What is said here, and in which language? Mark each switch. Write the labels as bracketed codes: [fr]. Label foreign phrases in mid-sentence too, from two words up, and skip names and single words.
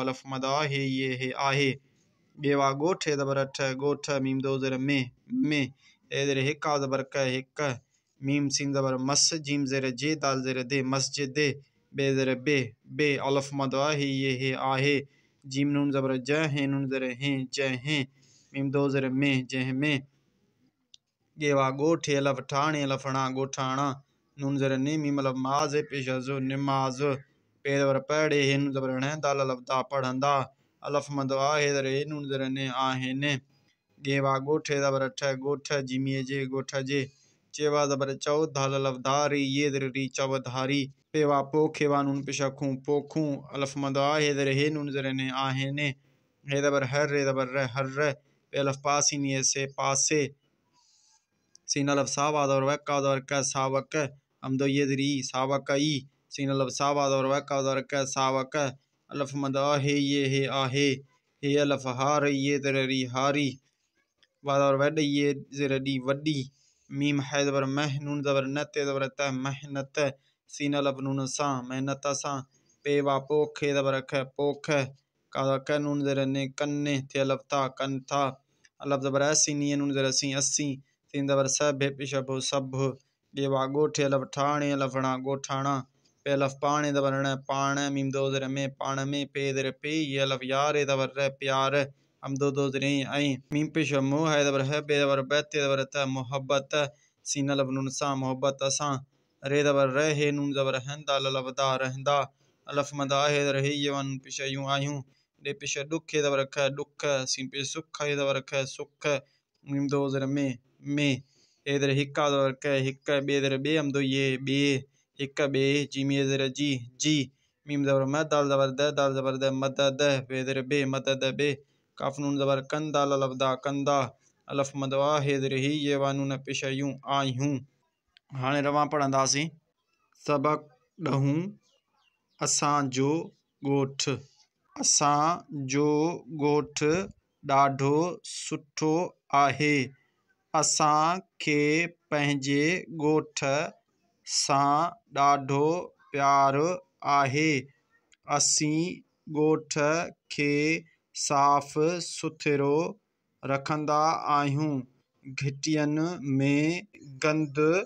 [sd] अलफ मद आ, हे ये हे आहे। गे वा गोठ, हे ज़बर ठ, गोठ, मीम दो ज़र में, हे ज़र हिक्का ज़बर क, हिक्क, मीम सीन ज़बर मस, जीम ज़र जे, दाल ज़र दे, मस्जिद, बे ज़र बे, बे। अलफ मद आ, हे ये हे आहे। जीम नून ज़बर ज, हे नून ज़र हैं, जहें, मीम दो ज़र में, जह में, गे वा गोठ, हे अलफ ठाणे, अलफणा, गोठाणा, नून ज़र ने, मीम अलफ माज, हे पेश जो, नमाज, पे ज़बर पढ़े, हे नून ज़बर न, दाल अलफ दा, पढ़ंदा। अलफ मद आ, हे ज़र हे, नून ज़र ने, आहेने। गेवा ॻोठे ज़बर ठ ॻोठ जीमीअ जे ॻोठ जे चेवा ज़बर चौ धाल लफ़ धारी ये दर री चौधारी पेवा पोखे वा नून पेशा खूं पोखूं अलफ मद आ हे दर हे नून ज़र ने आहे ने हे ज़बर हर रे ज़बर र हर पे अलफ पासी निये से पासे सीन अलफ सावा ज़बर वक्का ज़बर क सावक हमदो ये दरी सावक ई सीन अलफ सावा ज़बर वक्का ज़बर क सावक अलफ मद आ हे आहे हे अलफ हार ये दर री हारी वादर वड ये ज़र डी वडी मीम है ज़बर मह नून ज़बर नत ज़बर त मेहनत सीन अलफ नून सा मेहनत सा पेवा पोखे ज़बर ख पोख का क नून ज़र ने कन्ने थे अलफ था कन था अलफ ज़बर अस्सी निये नून ज़र अस्सी अस्सी सीन ज़बर सब पिशब सब गेवा ॻोठे अलफ ठाणे अलफणा ॻोठाणा पे अलफ पाणे ज़बर ण पाण मीम दो ज़र में पाण में पे ज़र पे ये अलफ यार ज़बर र प्यार हम दो ज़रे ऐं मीम पेश मो है ज़बर है बे ज़बर बते ज़बर त मोहब्बत सीन अलफ नून सा मोहब्बत असां रे ज़बर र हे नून ज़बर हंदा अलफ दा रहंदा अलफ मदा है ज़र हे ये वन पेश यूं आयूं डे पेश दुख है ज़बर ख दुख सीन पे सुख है ज़बर ख सुख मीम दो ज़र में ए ज़र हिक्का ज़बर क हिक बे ज़र बे हम दो ये बे हिक बे जीमी ज़र जी मीम ज़बर मद दाल ज़बर द मदद बे ज़र बे मदद बे काफ नून ज़बर कंदा अलफ दा कंदा अलफ मदवा हे ज़र ही ये वा नून पेश यूं आयूं हाणे रवां पढ़ंदासीं सबक ॾहूं असांजो ॻोठ असांजो ॻोठ ॾाढो सुठो आहे असांखे पंहिंजे ॻोठ सां ॾाढो प्यार आहे असीं ॻोठ खे साफ़ सुथिरो रखंदा आहियूं घिटियुनि में गंद